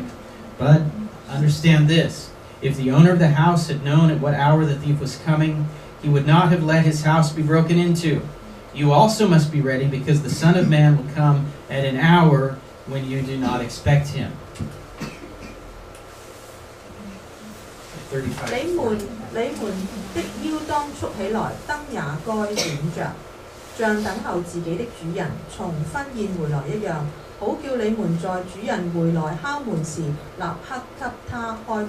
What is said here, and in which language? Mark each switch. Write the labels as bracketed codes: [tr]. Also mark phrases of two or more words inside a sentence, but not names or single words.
[en] But understand this, if the owner of the house had known at what hour the thief was coming, he would not have let his house be broken into. You also must be ready, because the Son of Man will come at an hour when you do not expect him. 35. [zh] 你們的腰當束起來，燈也該點着，像等候自己的主人從婚宴回來一樣，好叫你們在主人回來敲門時，立刻給他開門。